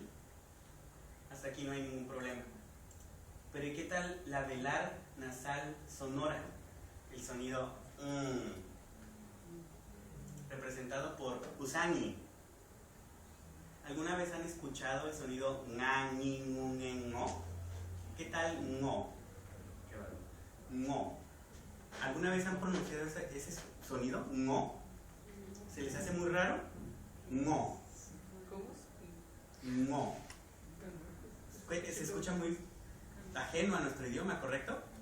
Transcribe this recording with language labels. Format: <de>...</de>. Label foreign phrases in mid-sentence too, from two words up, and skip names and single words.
<es>Hasta aquí no hay ningún problema. Pero ¿y qué tal la velar nasal sonora? El sonido representado por usangi. ¿Alguna vez han escuchado el sonido nga, ni, ngu, ngen, ngo? ¿Qué tal ngo? Qué raro. Ngo. ¿Alguna vez han pronunciado ese sonido? Ngo. ¿Se les hace muy raro? Ngo. Ngo. Se escucha muy ajeno a nuestro idioma, ¿correcto?</es>